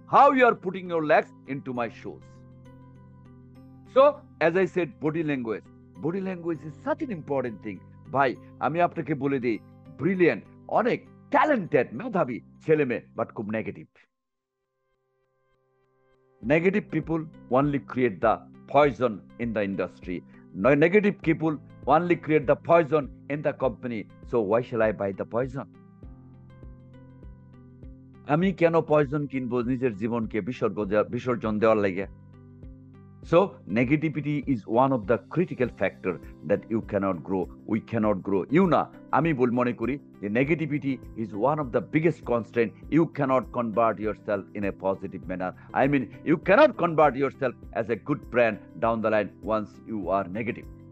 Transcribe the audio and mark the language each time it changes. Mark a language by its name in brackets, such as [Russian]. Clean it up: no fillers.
[English] How you are putting your legs into my shoes. So as I said, body language, body language is such an important thing. [Bangla] ভাই আমি আপনাকে বলে দিই, brilliant, অনেক talented, মেধাবী ছেলে মেয়ে, বাট খুব negative. [English] Negative people only create the poison in the industry. No, negative people only create the poison in the company. So why shall I buy the poison? [Bangla] আমি কেন পয়জন কিনবো নিজের জীবনকে বিসর্জন দেওয়ার লাগে? [English] So negativity is one of the critical factor that you cannot grow, we cannot grow. [Bangla] আমি মনে করি যে [English] negativity is one of the biggest constraint. You cannot convert yourself in a positive manner. I mean, you cannot convert yourself as a good brand down the line once you are negative.